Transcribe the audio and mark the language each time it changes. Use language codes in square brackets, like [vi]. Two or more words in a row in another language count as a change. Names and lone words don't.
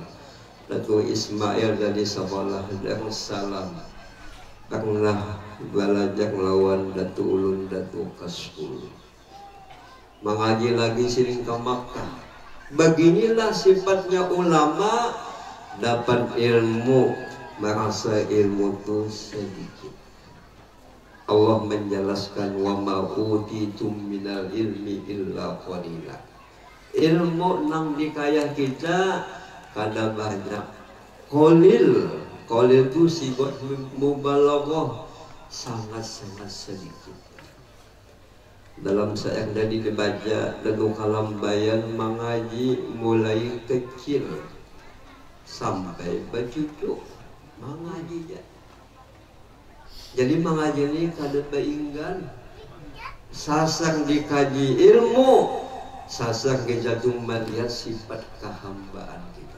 [bjn] Datu Ismail dari sekolah Darussalam pernah belajar melawan Datu Ulun Datu Kasbul. Mengaji lagi sering ke Makkah. Beginilah sifatnya ulama, dapat ilmu merasa ilmu itu sedikit. Allah menjelaskan [ar] وما أوتيتم من العلم إلا قليلا. [bjn] Ilmu nang dikaya kita kada banyak. Qalil itu sifat mubalaghah, sangat-sangat sedikit. Dalam sayang tadi dibaca dan kalam bayan mengaji mulai kecil sampai bercucu mengaji. Jadi mengaji ini kada bainggan. Sasang dikaji ilmu, sasang kejatuh melihat sifat kehambaan kita.